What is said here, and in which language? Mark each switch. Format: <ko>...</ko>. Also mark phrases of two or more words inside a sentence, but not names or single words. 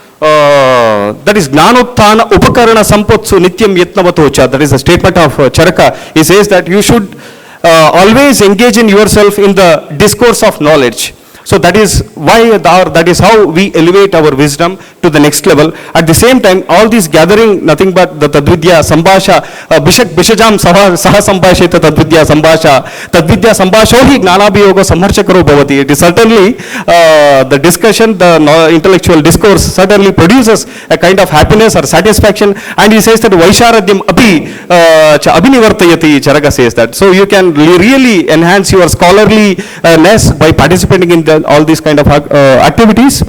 <en>That is</en> <sa>ज्ञानोत्थान उपकरण सम्पत्सु नित्यं यत्नवतोच.</sa> <en>That is a statement of Charaka. He says that you should always engage in yourself in the discourse of knowledge. So that is why, that is how we elevate our wisdom to the next level. At the same time, all these gathering, nothing but the</en> <sa>तद्विद्य सम्भाषा, भिषजां सह सम्भाषित तद्विद्य सम्भाषा, तद्विद्य सम्भाषोहि ज्ञानाभियोग संहर्षकरो भवति.</sa> <en>It is certainly the discussion, the intellectual discourse certainly produces a kind of happiness or satisfaction. And he says that</en> <sa>वैशारद्यम् अभिनिवर्तयति,</sa> <en>Charaka says that. So you can really enhance your scholarliness by participating in all these kind of activities.</en>